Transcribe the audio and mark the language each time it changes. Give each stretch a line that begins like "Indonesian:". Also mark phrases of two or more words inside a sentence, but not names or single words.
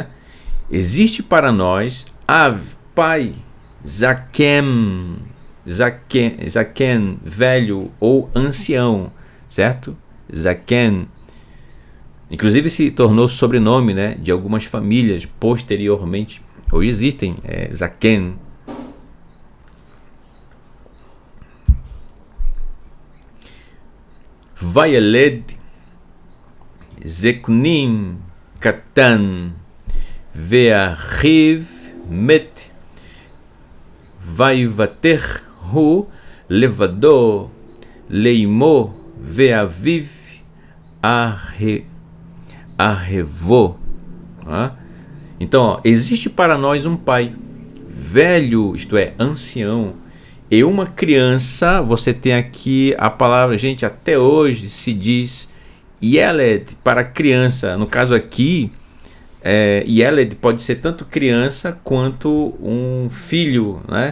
Portuguese: Existe para nós Av, pai, Zaken, velho ou ancião, certo? Zaken. Inclusive se tornou sobrenome, né, de algumas famílias posteriormente. Hoje existem Zaken.
Hebrew: וילד זקנים קטן ואחיו מת ויותר הוא לבדו לאמו ואביו אהבו.
Portuguese: Então, ó, existe para nós um pai velho, isto é, ancião, e uma criança. Você tem aqui a palavra, gente, até hoje se diz Yeled para criança. No caso aqui, Yeled pode ser tanto criança quanto um filho, né?